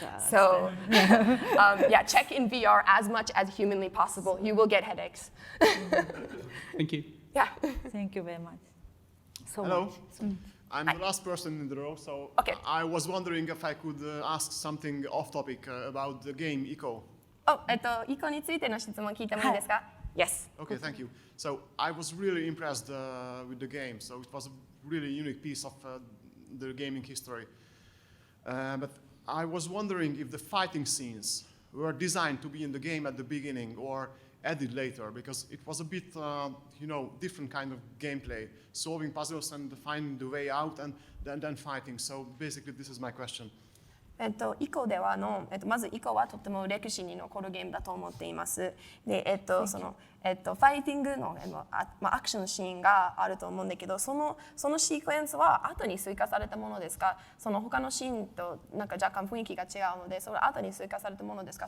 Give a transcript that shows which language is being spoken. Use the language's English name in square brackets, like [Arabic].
[English] So, check in VR as much as humanly possible. You will get headaches. Thank you. Yeah. Thank you very much. Hello. I'm the last person in the row, so I was wondering if I could ask something off topic about the game Eco. [Japanese] イコについての質問聞いてもいいですか？ [English] Yes. Okay, thank you. So I was really impressed with the game. So it was a really unique piece of the gaming history. But I was wondering if the fighting scenes were designed to be in the game at the beginning or added later, because it was a bit, different kind of gameplay, solving puzzles and finding the way out and then fighting. So basically, this is my question. [Japanese] イコではまずイコはとても歴史に残るゲームだと思っています。で、ファイティングのアクションシーンがあると思うんだけど、そのシークエンスは後に追加されたものですか？その他のシーンとなんか若干雰囲気が違うので、それ後に追加されたものですか？